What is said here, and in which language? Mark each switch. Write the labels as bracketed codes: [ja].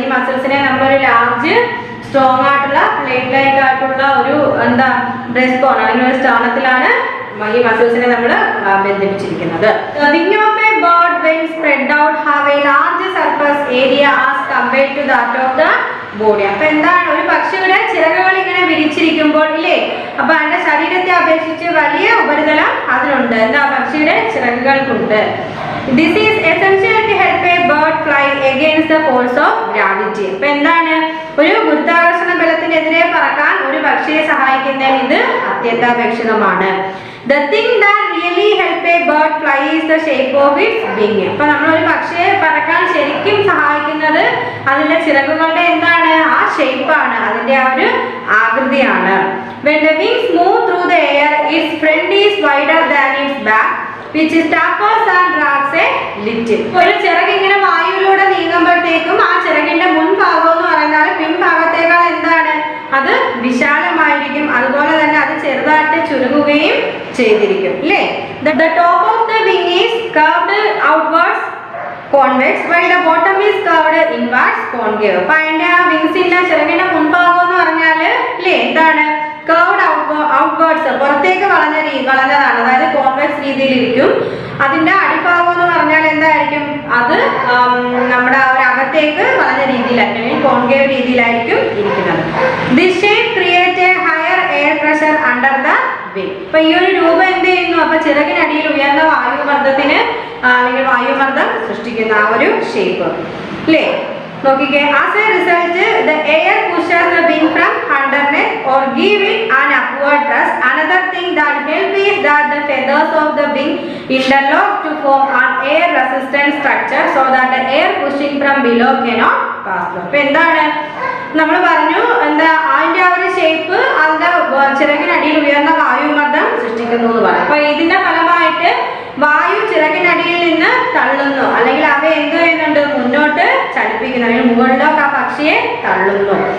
[ml] ഈ മസിൽസിനെ നമ്മളൊരു large strong ആയിട്ടുള്ള പ്ലേറ്റ് ലൈക്ക് ആയിട്ടുള്ള ഒരു എന്താ ബ്രസ്റ്റ് ബോൺ അല്ലെങ്കിൽ ഒരു സ്ഥാനത്തിലാണ് ഈ മസിൽസിനെ നമ്മൾ ബന്ധിപ്പിച്ചിരിക്കുന്നത്. [en] Wing of a bird when spread out have a large surface area as compared to that of the body. [ml] അപ്പൊ എന്താണ്, ഒരു പക്ഷിയുടെ ചിറകുകൾ ഇങ്ങനെ വിരിച്ചിരിക്കുമ്പോൾ ഇല്ലേ, അപ്പൊ അതിന്റെ ശരീരത്തെ അപേക്ഷിച്ച് വലിയ ഉപരിതലം അതിനുണ്ട്. എന്താ, പക്ഷിയുടെ ചിറകുകൾക്കുണ്ട്. [en] This is essential to help a bird fly against the force of gravity. [ml] അപ്പൊ എന്താണ്, ഒരു ഗുരുത്വാകർഷണ ബലത്തിനെതിരെ പറക്കാൻ ഒരു പക്ഷിയെ സഹായിക്കുന്നതിന് ഇത് അത്യന്താപേക്ഷിതമാണ്. [en] The thing that really help a bird fly is the shape of its wing. [ml] അപ്പൊ നമ്മൾ ഒരു പക്ഷിയെ പറക്കാൻ ശരിക്കും സഹായിക്കുന്നത് അതിന്റെ ചിറകുകളുടെ എന്താണ്, ആ ഷേപ്പാണ്, അതിന്റെ ആ ഒരു ആകൃതിയാണ്. [en] When the wings move through the air, its front is wider than its back, which tapers and drags a little. [ml] ഒരു ചിറക് ഇങ്ങനെ വായുവിലൂടെ നീങ്ങുമ്പോഴത്തേക്കും ആ ചിറകിന്റെ മുൻഭാഗം എന്ന് പറയുന്നത് പിൻഭാഗത്തേക്കാൾ എന്താണ്, അത് വിശാലമായിരിക്കും. അതുപോലെ തന്നെ അത് ചെറുതായിട്ട് ചുരുങ്ങുകയും ചെയ്തിരിക്കും അല്ലേ. [en] The top of the wing is curved outwards convex while the bottom is curved inwards concave. [ml] അപ്പൊ അതിന്റെ ആ വിങ്സിന്റെ ചിറകിന്റെ മുൻഭാഗം എന്ന് പറഞ്ഞാല് അല്ലേ എന്താണ്, കർവ്ഡ് ഔട്ട്വേർഡ്സ് പുറത്തേക്ക് വളഞ്ഞതാണ്, അതായത് കോൺവെക്സ് രീതിയിലിരിക്കും. അതിന്റെ അടിഭാഗം എന്ന് പറഞ്ഞാൽ എന്തായിരിക്കും, അത് നമ്മുടെ ഒരു അകത്തേക്ക് വളഞ്ഞ രീതിയിലായിരിക്കും, കോൺകേവ് രീതിയിലായിരിക്കും ഇരിക്കുന്നത്. [en] This shape create a higher air pressure under the wing. [ml] അപ്പൊ ഈ ഒരു രൂപം എന്ത് ചെയ്യുന്നു, അപ്പൊ ചിറകിനടിയിൽ ഉയർന്ന വായുമർദ്ദത്തിന് അല്ലെങ്കിൽ വായുമർദ്ദം സൃഷ്ടിക്കുന്ന ആ ഒരു ഷേപ്പ് അല്ലേ. നോക്കിക്കേ, [en] As a result the air pushes the wing from underneath or give it an upward thrust. Another thing that helps is that the feathers of the wing interlock to form an air resistant structure so that the air pushing from below cannot pass through. [ml] അപ്പൊ എന്താണ് നമ്മൾ പറഞ്ഞു, എന്താ അതിന്റെ ആ ഒരു shape അതിന്റെ ചിറകിനടിയിൽ ഉയർന്ന വായുമർദ്ദം സൃഷ്ടിക്കുന്നു എന്ന് പറഞ്ഞു. അപ്പൊ ഇതിന്റെ ഫലമായിട്ട് വായു ചിറകിനടിയിൽ നിന്ന് തള്ളുന്നു, അല്ലെങ്കിൽ അവ എന്ത് ചെയ്യുന്നുണ്ട്, മുന്നോട്ട് ചലിപ്പിക്കുന്നു, അല്ലെങ്കിൽ മുകളിലേക്ക് ആ പക്ഷിയെ തള്ളുന്നു.